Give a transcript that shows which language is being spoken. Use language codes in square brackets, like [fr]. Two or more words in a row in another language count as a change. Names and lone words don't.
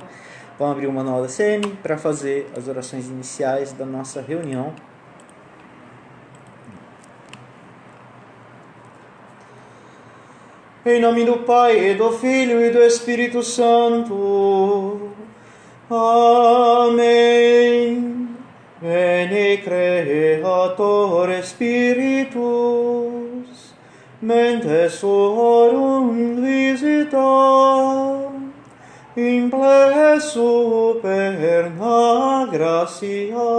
[pt] Vamos abrir o manual da CM para fazer as orações iniciais da nossa reunião. Em nome do Pai, e do Filho, e do Espírito Santo. Amém. [la] Veni Creator Spiritus, mentes horum visita, imple superna gratia,